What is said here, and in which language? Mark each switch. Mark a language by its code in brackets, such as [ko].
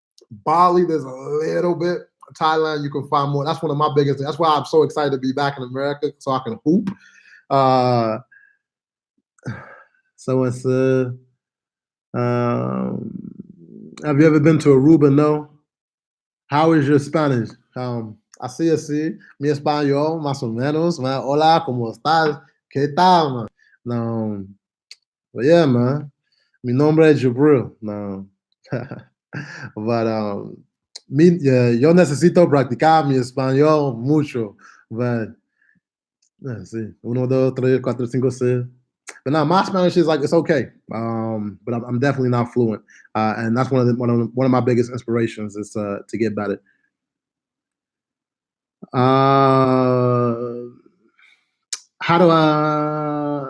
[en] Bali, there's a little bit. Thailand, you can find more. That's one of my biggest things. That's why I'm so excited to be back in America so I can hoop. Uh, Someone said, um, have you ever been to Aruba? No. How is your Spanish? [es] Así, así. Mi español, más o menos, man. Hola, ¿cómo estás? ¿Qué tal, man? No. [en] But yeah, man. [es] Mi nombre es Jubril. No. [en] But [es] yo necesito practicar mi español mucho. [en] But yeah, see, [es] uno, dos, tres, cuatro, cinco, seis. [en] But now my Spanish is like it's okay, but I'm definitely not fluent, and that's one of my biggest inspirations is to get better. Uh, how do I?